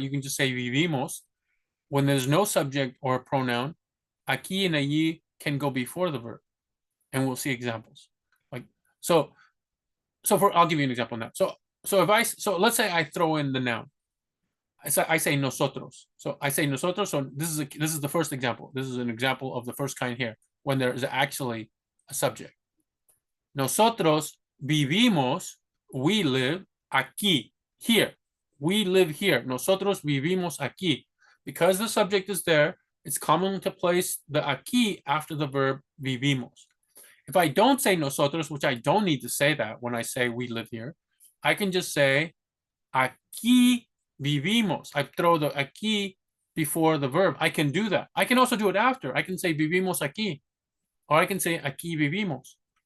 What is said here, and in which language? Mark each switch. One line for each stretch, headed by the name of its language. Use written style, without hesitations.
English: You can just say vivimos. When there's no subject or pronoun, aquí and allí can go before the verb, and we'll see examples. Like so, I'll give you an example now. So let's say I throw in the noun. I say nosotros. So I say nosotros. So this is the first example. This is an example of the first kind here when there is actually a subject.
Spanish: Nosotros vivimos,
English: we live
Spanish: aquí,
English: here. We live here.
Spanish: Nosotros vivimos aquí.
English: Because the subject is there, it's common to place the aquí after the verb vivimos. If I don't say nosotros, which I don't need to say that when I say we live here, I can just say
Spanish: aquí vivimos.
English: I throw the aquí before the verb. I can do that. I can also do it after. I can say
Spanish: vivimos aquí,
English: or I can say
Spanish: aquí vivimos.